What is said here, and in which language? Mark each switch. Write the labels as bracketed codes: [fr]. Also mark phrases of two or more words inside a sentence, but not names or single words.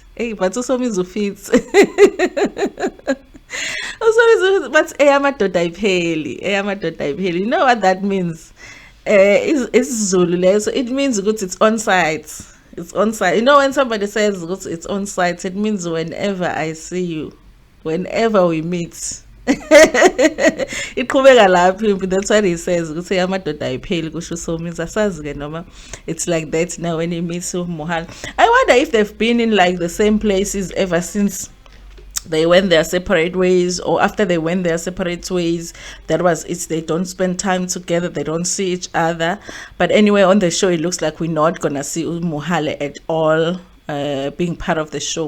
[en] Hey, but Usomizi fits. But [zu] Eyamadoda Ayipheli. [en] You know what that means? It's Zulu, so it means good. It's on site. It's on site. You know when somebody says it's on site, it means whenever I see you, whenever we meet. [zu] Iqhubeka lapho, [en] that's what he says. [zu] Ukuthi Eyamadoda Ayipheli kusho Somizi. Asazi ke noma [en] it's like that now when he meets Mohale. I wonder if they've been in like the same places ever since they went their separate ways, or after they went their separate ways. That was it. They don't spend time together, they don't see each other. But anyway, on the show it looks like we're not gonna see Mohale at all being part of the show.